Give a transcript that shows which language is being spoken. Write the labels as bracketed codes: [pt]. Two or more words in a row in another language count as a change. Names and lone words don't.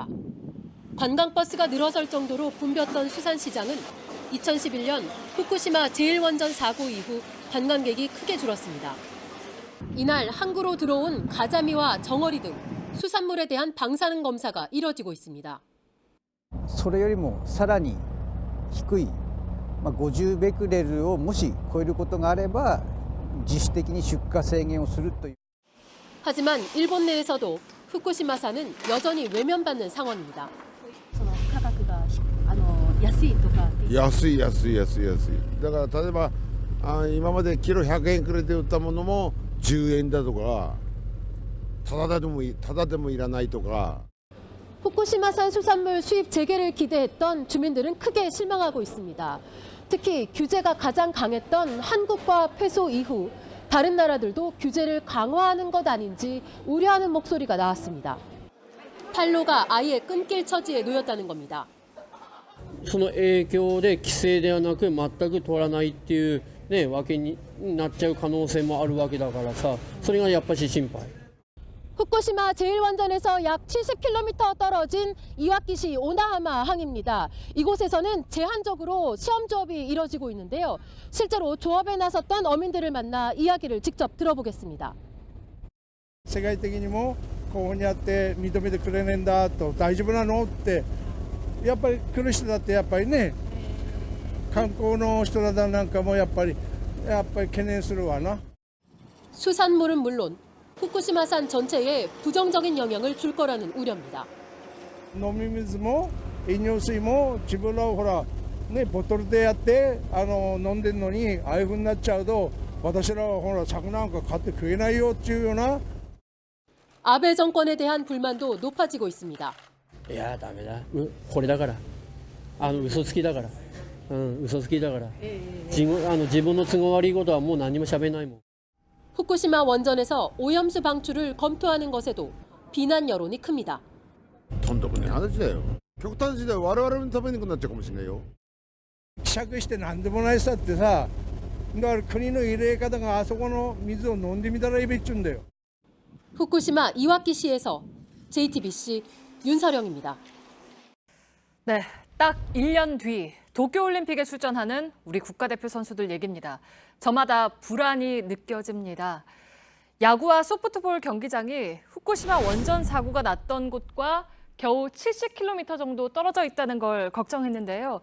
[ko] 관광버스가 늘어설 정도로 붐볐던 수산시장은 2011년 후쿠시마 제1원전 사고 이후 관광객이 크게 줄었습니다. 이날 항구로 들어온 가자미와 정어리 등 수산물에 대한 방사능 검사가 이뤄지고 있습니다. [ja] それよりもさらに低い、50ベクレルをもし超えることがあれば自主的に出荷制限をするという。 [ko] 하지만 일본 내에서도 후쿠시마산은 여전히 외면받는 상황입니다. [ja] 価格が安いとか安い。だから例えば今までキロ100円くらいで売ったものも10円だとか、ただでもいらないとか。 [ko] 후쿠시마산 수산물 수입 재개를 기대했던 주민들은 크게 실망하고 있습니다. 특히 규제가 가장 강했던 한국과 패소 이후 다른 나라들도 규제를 강화하는 것 아닌지 우려하는 목소리가 나왔습니다. 판로가 아예 끊길 처지에 놓였다는 겁니다. [ja] その影響で規制ではなく全く取らないっていうねわけになっちゃう可能性もあるわけだからさ、それがやっぱり心配。 [ko] 후쿠시마 제1원전에서 약 70km 떨어진 이와키시 오나하마 항입니다. 이곳에서는 제한적으로 시험 조업이 이뤄지고 있는데요. 실제로 조업에 나섰던 어민들을 만나 이야기를 직접 들어보겠습니다. [ja] 世界的にもここにあって認めてくれねえんだと、大丈夫なのってやっぱり来る人だってやっぱりね、観光の人らなんかもやっぱり懸念するわな。 [ko] 수산물은 물론 후쿠시마산 전체에 부정적인 영향을 줄 거라는 우려입니다. [ja] 飲み水も飲料水も自分らほらねボトルでやって飲んでるのにああいう風になっちゃうと、私らはほら柵なんか買って食えないよっていうような。 [ko] 아베 정권에 대한 불만도 높아지고 있습니다. [ja] いやダメだ。これだから。嘘つきだから。嘘つきだから。自分の都合悪いことはもう何も喋れないもん。 [ko] 후쿠시마 원전에서 오염수 방출을 검토하는 것에도 비난 여론이 큽니다. [ja] とんでもない話だよ。極端な時代我々のためになっちゃうかもしれないよ。希釈して何でもないさってさ、だから国の入れ方があそこの水を飲んでみたらいいべっちゅうんだよ。 [ko] 후쿠시마 이와키시에서 JTBC 윤서령입니다. 네, 딱 1년 뒤 도쿄올림픽에 출전하는 우리 국가대표 선수들 얘기입니다. 저마다 불안이 느껴집니다. 야구와 소프트볼 경기장이 후쿠시마 원전 사고가 났던 곳과 겨우 70km 정도 떨어져 있다는 걸 걱정했는데요.